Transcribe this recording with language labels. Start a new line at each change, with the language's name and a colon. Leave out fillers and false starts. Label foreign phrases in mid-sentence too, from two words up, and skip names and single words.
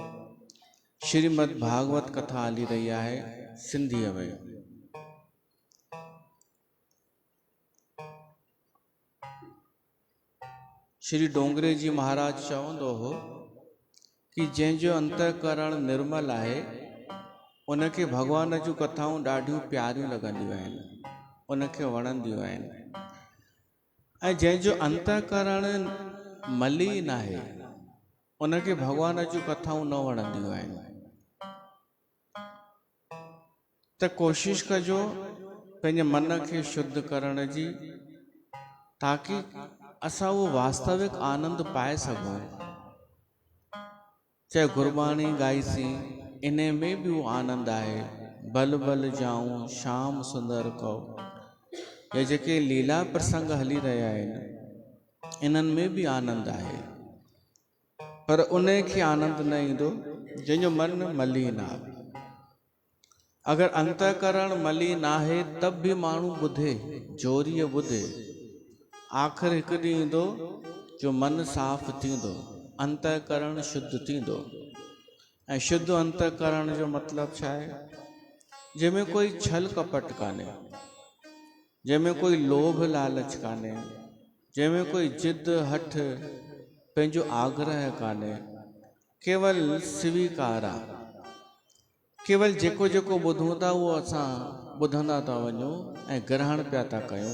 Sindhi: श्रीमद् भागवत कथा हली
Hindi: रही है
Sindhi: सिंधीअ में। श्री डोंगरे जी महाराज चवंदो हो कि जंहिंजो अंतःकरण निर्मल है उनखे भगवान जूं कथाऊं ॾाढियूं प्यारियूं लॻंदियूं आहिनि, उनखे वणंदियूं आहिनि। ऐं जंहिंजो अंतःकरण मलिन आहे उनखे भगवान जूं कथाऊं न वणंदियूं आहिनि। त कोशिश कजो पंहिंजे मन खे शुद्ध करण जी, ताकि असां
Hindi: वो वास्तविक आनंद पाए
Sindhi: सघूं। चाहे गुरबाणी गाईसीं इन में भी वो आनंद आहे।
Hindi: बल बल जाऊं श्याम सुंदर को,
Sindhi: ये जेके लीला प्रसंग हली रहिया आहिनि इन्हनि में भी आनंद आहे, पर उन खे आनंद न ईंदो जंहिंजो मन मलिन आहे। अगर अंतःकरण मलिन आहे
Hindi: तब भी
Sindhi: माण्हू ॿुधे, जोरीअ ॿुधे, आख़िर हिकु ॾींहुं ईंदो जो मन साफ़ थींदो, अंतःकरण शुद्ध थींदो। ऐं शुद्ध अंतःकरण जो मतिलबु छा आहे? जंहिंमें कोई छल कपट कान्हे, जंहिंमें कोई लोभ लालच कान्हे, जंहिंमें कोई जिद हठ पंहिंजो आग्रह कान्हे, केवल स्वीकार आहे। केवल जेको जेको ॿुधूं था उहो असां ॿुधंदा था वञूं ऐं ग्रहण पिया था कयूं।